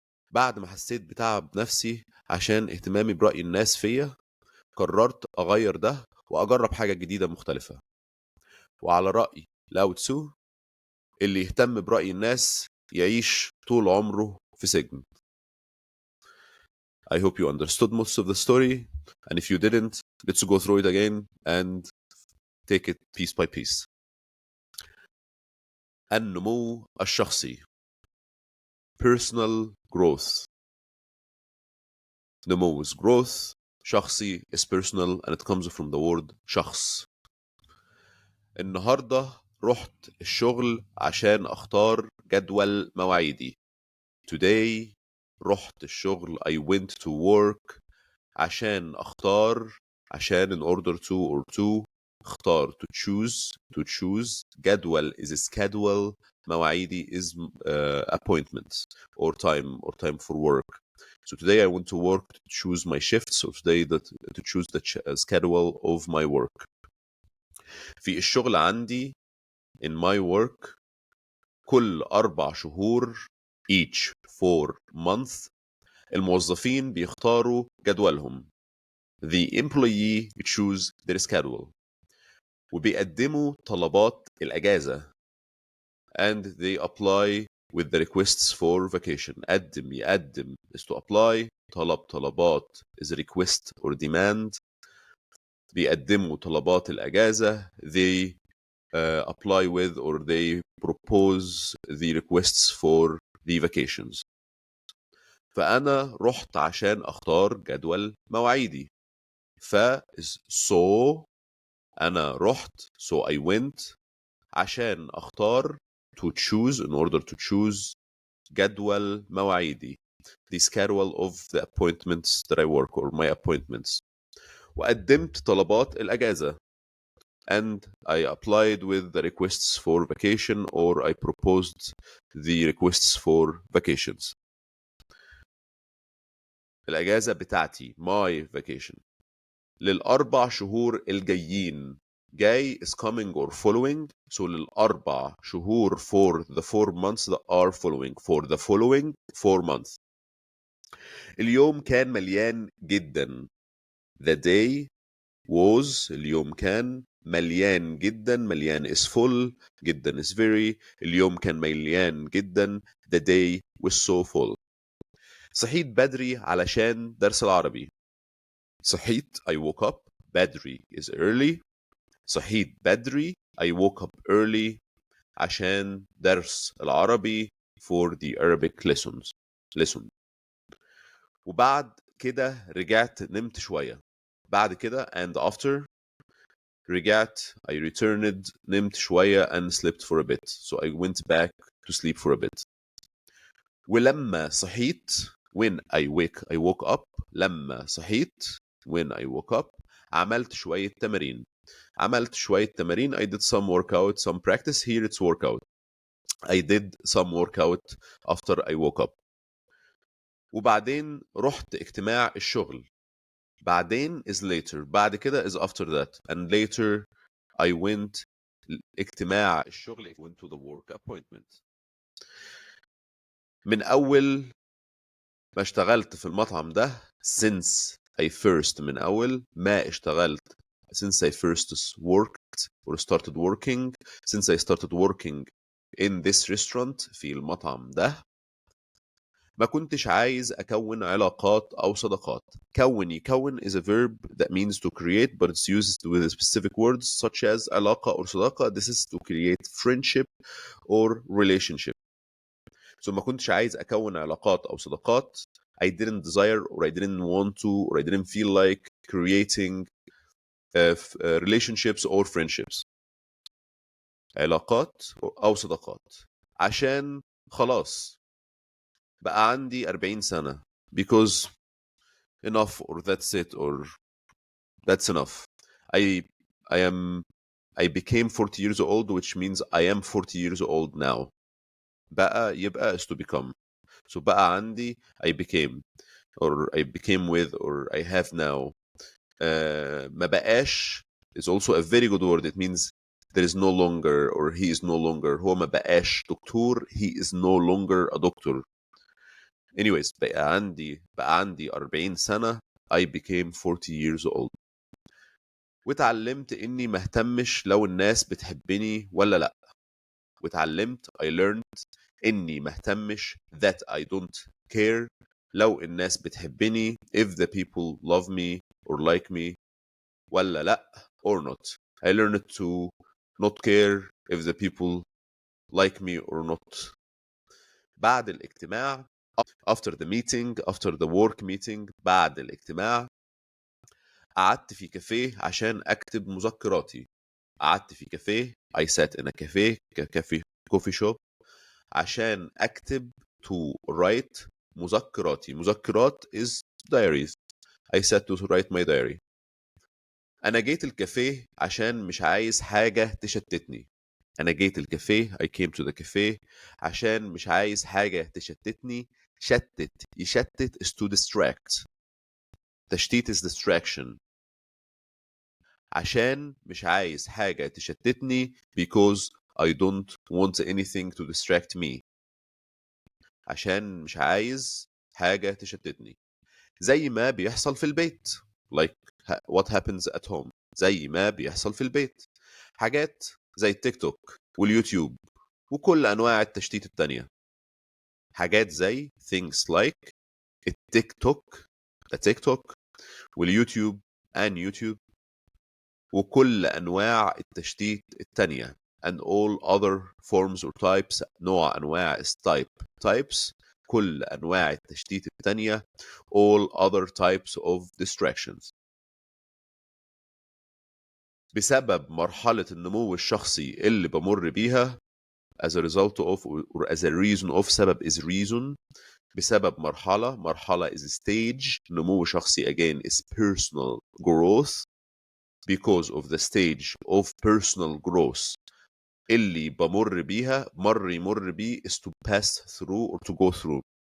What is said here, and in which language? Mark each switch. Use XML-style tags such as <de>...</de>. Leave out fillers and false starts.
<ar>بعد ما حسيت بتعب نفسي عشان اهتمامي برأي الناس فيا قررت أغير ده وأجرب حاجة جديدة مختلفة. وعلى رأي لاو تسو اللي يهتم برأي الناس يعيش طول عمره في سجن.</ar> <en>I hope you understood most of the story, and if you didn't, let's go through it again and take it piece by piece.</en> <ar>النمو الشخصي.</ar> <en>Personal growth. نمو is growth. شخصي is personal and it comes from the word شخص.</en> <ar>النهاردة رحت الشغل عشان أختار جدول مواعيدي.</ar> <en>Today</en> <ar>رحت الشغل</ar> <en>I went to work</en> <ar>عشان أختار</ar> <en>عشان in order to or to اختار to choose جدول is schedule مواعيدي is appointments or time for work. So today I went to work to choose my shift. So today to choose the schedule of my work.</en> <ar>في الشغل عندي</ar> <en>in my work</en> <ar>كل 4 شهور</ar> <en>each 4 months</en> <ar>الموظفين بيختاروا جدولهم.</ar> <en>The employee choose their schedule.</en> <ar>وبيقدموا طلبات الأجازة</ar> <en>and they apply with the requests for vacation.</en> <ar>قدم يقدم</ar> <en>is to apply. طلبات is request or demand.</en> <ar>بيقدموا طلبات الأجازة.</ar> <en>They apply with or they propose the requests for the vacations.</en> <ar>فأنا رحت عشان أختار جدول مواعيدي.</ar> <en>so</en> <ar>أنا رحت</ar> <en>so I went</en> <ar>عشان أختار</ar> <en>to choose in order to choose</en> <ar>جدول مواعيدي,</ar> <en>the schedule of the appointments that I work or my appointments.</en> <ar>وقدمت طلبات الأجازة</ar> <en>and I applied with the requests for vacation or I proposed the requests for vacations.</en> <ar>الأجازة بتاعتي</ar> <en>my vacation</en> <ar>للأربع شهور الجايين.</ar> <en>جاي is coming or following. So</en> <ar>للأربع شهور</ar> <en>for the 4 months that are following. For the following 4 months.</en> <ar>اليوم كان مليان جدا.</ar> <en>The day was</en> <ar>اليوم كان مليان جدا.</ar> <en>مليان is full. جدا is very.</en> <ar>اليوم كان مليان جدا.</ar> <en>The day was so full.</en> <ar>صحيت بدري علشان درس العربي.</ar> <en>صحيت I woke up. بدري is early.</en> <ar>صحيت بدري</ar> <en>I woke up early</en> <ar>عشان درس العربي</ar> <en>for the Arabic lesson.</en> <ar>وبعد كده رجعت نمت شوية. بعد كده</ar> <en>and after رجعت I returned</en> <ar>نمت شوية</ar> <en>and slept for a bit. So I went back to sleep for a bit.</en> <ar>ولما صحيت</ar> <en>when I woke up.</en> <ar>لما صحيت</ar> <en>when I woke up</en> <ar>عملت شوية تمارين.</ar> <en>I did some workout, some practice. Here it's workout. I did some workout after I woke up.</en> <ar>وبعدين رحت اجتماع الشغل.</ar> <en>بعدين is later.</en> <ar>بعد كده</ar> <en>is after that. And later I went</en> <ar>اجتماع الشغل.</ar> <en>I went to the work appointment.</en> <ar>من أول ما اشتغلت في المطعم ده</ar> <en>since I first</en> <ar>من أول ما اشتغلت</ar> <en>since I first worked or started working since I started working in this restaurant</en> <ar>في المطعم ده ما كنتش عايز أكون علاقات أو صداقات.</ar> <en>يكون is a verb that means to create but it's used with specific words such as علاقة or صداقة. This is to create friendship or relationship.</en> <ar>So ما كنتش عايز أكون علاقات أو صداقات.</ar> <en>I didn't desire or I didn't want to or I didn't feel like creating relationships or friendships.</en> <ar>علاقات أو صداقات عشان خلاص بقى عندي 40 سنة.</ar> <en>Because enough or that's it or that's enough. I became 40 years old which means I am 40 years old now.</en> <ar>بقى يبقى</ar> <en>is to become. So</en> <ar>بقى عندي</ar> <en>I became or I became with or I have now.</en> <ar>ما بقاش</ar> <en>is also a very good word. It means there is no longer or he is no longer.</en> <ar>هو ما بقاش دكتور.</ar> <en>He is no longer a doctor.</en> <ar>Anyways بقى عندي 40 سنة.</ar> <en>I became 40 years old.</en> <ar>واتعلمت إني مهتمش لو الناس بتحبني ولا لأ.</ar> <en>واتعلمت I learned</en> <ar>إني مهتمش</ar> <en>that I don't care</en> <ar>لو الناس بتحبني</ar> <en>if the people love me or like me</en> <ar>ولا لأ</ar> <en>or not. I learned to not care if the people like me or not.</en> <ar>بعد الاجتماع</ar> <en>after the meeting after the work meeting</en> <ar>بعد الاجتماع قعدت في كافيه عشان أكتب مذكراتي. قعدت في كافيه</ar> <en>I sat in a cafe coffee shop</en> <ar>عشان أكتب</ar> <en>to write مذكراتي. مذكرات is diaries. I sat to write my diary.</en> <ar>أنا جيت الكافيه عشان مش عايز حاجة تشتتني. أنا جيت الكافيه</ar> <en>I came to the cafe</en> <ar>عشان مش عايز حاجة تشتتني.</ar> <en>يشتت is to distract. تشتيت is distraction.</en> <ar>عشان مش عايز حاجة تشتتني</ar> <en>because I don't want anything to distract me.</en> <ar>عشان مش عايز حاجة تشتتني. زي ما بيحصل في البيت.</ar> <en>Like what happens at home.</en> <ar>زي ما بيحصل في البيت. حاجات زي التيك توك واليوتيوب وكل أنواع التشتيت التانية. حاجات زي</ar> <en>things like</en> <ar>التيك توك، التيك توك واليوتيوب</ar> <en>and YouTube،</en> <ar>وكل أنواع التشتيت التانية</ar> <en>and all other forms or types،</en> <ar>نوع أنواع types، كل أنواع التشتيت التانية</ar> <en>all other types of distractions.</en> <ar>بسبب مرحلة النمو الشخصي اللي بمر بيها</ar> <en>as a result of or as a reason of، سبب is reason، بسبب مرحلة is stage، نمو شخصي again is personal growth، because of the stage of personal growth</en> <ar>اللي بمر بيها يمر بيه</ar> <en>is to pass through or to go through.</en>